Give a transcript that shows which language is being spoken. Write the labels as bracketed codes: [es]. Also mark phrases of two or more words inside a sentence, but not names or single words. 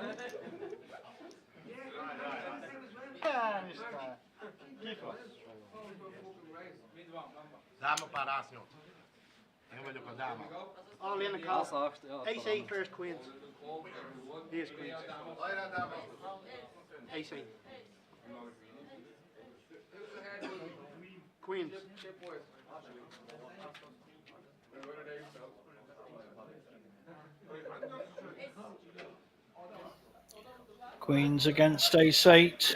[hr] Ja, ništa. Kifo. [hu] Dáma pár ász 8. Én vagyok a dáma. [en] All in the call. [hr] Asa 8, ja. [en] Ace 8 first queens. Here's queens. Ace 8. Queens. Queens against ace-8.